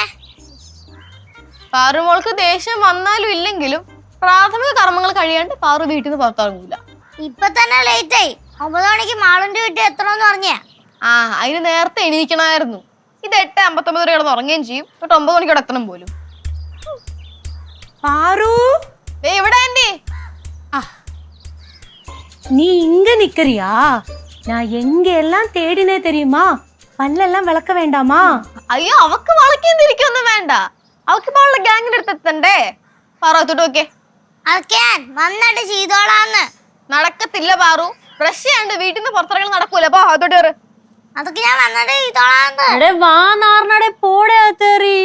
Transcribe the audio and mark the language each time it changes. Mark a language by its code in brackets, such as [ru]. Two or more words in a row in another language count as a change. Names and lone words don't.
[ml] പാറുമോൾക്ക് ദേഷ്യം വന്നാലും ഇല്ലെങ്കിലും പ്രാഥമിക കർമ്മങ്ങൾ കഴിയാണ്ട് പാറു വീട്ടിൽ നിന്ന് പുറത്തിറങ്ങൂല. ഇപ്പൊ തന്നെ ലേറ്റ് ആയി. 9 മണിക്ക് മാളിന്റെ വീട്ടിൽ എത്തണമെന്ന് പറഞ്ഞ. അതിന് നേരത്തെ എണീക്കണമായിരുന്നു. ഇത് 8:59 വരെ കിടന്ന് ഉറങ്ങുകയും ചെയ്യും. 9 മണിക്ക് അവിടെ എത്തണം പോലും. [ta] பாரு [ml] എവിടെ ആന്റി? [ta] நீ இங்க நிக்கிறியா? நான் எங்க எல்லாம் தேடினே தெரியுமா? பல்லெல்லாம் விளக்க வேண்டாமா? [ml] അയ്യോ അവക്ക് വളയ്ക്കൊന്നും വേണ്ട. അവക്കിപ്പോ അവളുടെ ഗാങ്ങിന്റെ അടുത്ത് എത്തണ്ടേ? പാറത്തോട്ട് നോക്കേ. അതൊക്കെ വന്നിട്ട് ചെയ്തോളാന്ന്. നടക്കത്തില്ല പാറു. ബ്രഷ് ചെയ്യാണ്ട് വീട്ടിൽ നിന്ന് പുറത്തിറങ്ങി നടക്കൂല. അപ്പൊ അതോട്ട് കയറ്. അതൊക്കെ ഞാൻ വന്നിട്ട് ചെയ്തോളാന്ന്. വാ നാർന്നടെ പോടെ തെറി.